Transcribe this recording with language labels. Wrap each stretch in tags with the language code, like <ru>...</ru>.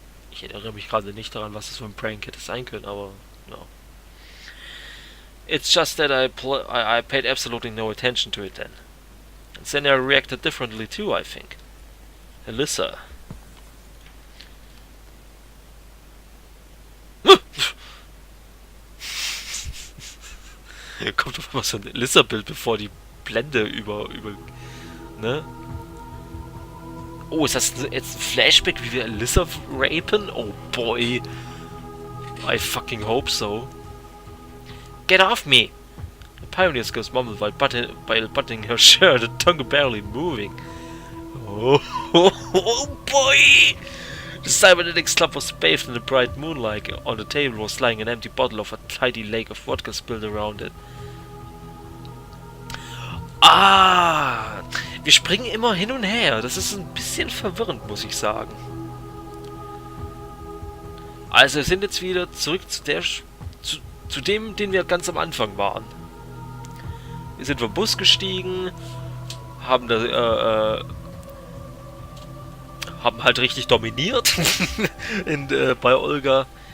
<de>Ich erinnere mich gerade nicht daran, was das für ein Prank hätte sein können, aber no.</de> <en>It's just that I paid absolutely no attention to it then. And Senna reacted differently too, I think. Alisa.</en> <de>Kommt auf einmal so ein Alisa-Bild, bevor die Blende über, ne? Oh, ist das jetzt ein Flashback, wie wir Alisa rapen?</de> <en>Oh boy. I fucking hope so. Get off me! The pioneer's goes mumbled while buttoning her shirt, her tongue barely moving. Oh boy! The cybernetics club was bathed in the bright moonlight. On the table was lying an empty bottle of a tidy lake of vodka spilled around it. Ah!</en> <de>Wir springen immer hin und her. Das ist ein bisschen verwirrend, muss ich sagen. Also wir sind jetzt wieder zurück zu dem, den wir ganz am Anfang waren. Wir sind vom Bus gestiegen, haben halt richtig dominiert bei Olga.</de>